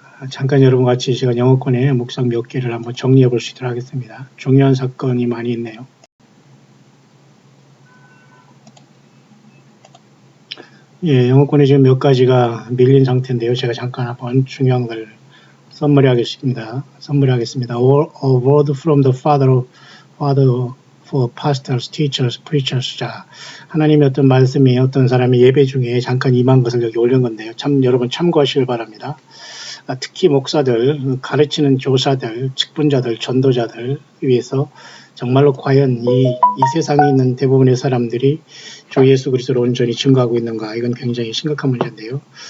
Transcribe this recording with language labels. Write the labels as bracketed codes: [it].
[ko] 잠깐 여러분 같이 시간 영어권의 묵상 몇 개를 한번 정리해 볼 수 있도록 하겠습니다. 중요한 사건이 많이 있네요. 예, 영어권에 지금 몇 가지가 밀린 상태인데요. 제가 잠깐 한번 중요한 걸 선물하겠습니다. [en] A word from the Father for pastors, teachers, preachers. [ko] 자, 하나님의 어떤 말씀이 어떤 사람이 예배 중에 잠깐 임한 것을 여기 올린 건데요. 참 여러분 참고하시길 바랍니다. 특히 목사들, 가르치는 교사들, 직분자들, 전도자들 위해서 정말로 과연 이 세상에 있는 대부분의 사람들이 주 예수 그리스도를 온전히 증거하고 있는가, 이건 굉장히 심각한 문제인데요.